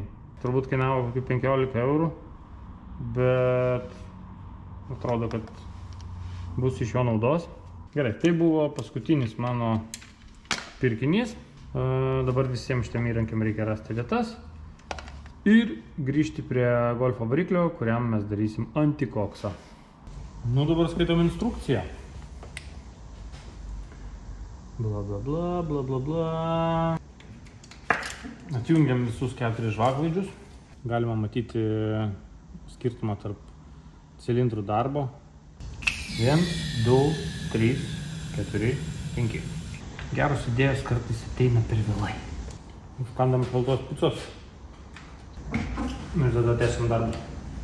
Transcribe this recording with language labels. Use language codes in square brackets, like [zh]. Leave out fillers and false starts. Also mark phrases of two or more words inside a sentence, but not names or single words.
[lt] Turbūt kainavo kokių 15 eurų, bet atrodo, kad bus iš jo naudos. Gerai, tai buvo paskutinis mano pirkinys. Dabar visiems šitiem įrankiam reikia rasti vietas ir grįžti prie golfo variklio, kuriam mes darysim antikoksą. Nu, dabar skaitom instrukciją. Bla bla bla bla bla bla. Atjungiam visus 4 žvakveidžius. Galima matyti skirtumą tarp cilindrų darbo. 1, 2, 3, 4, 5. Geros idėjos kartais ateina per vėlai. Užkandam šaltos picos. Ir tada tęsim darbą.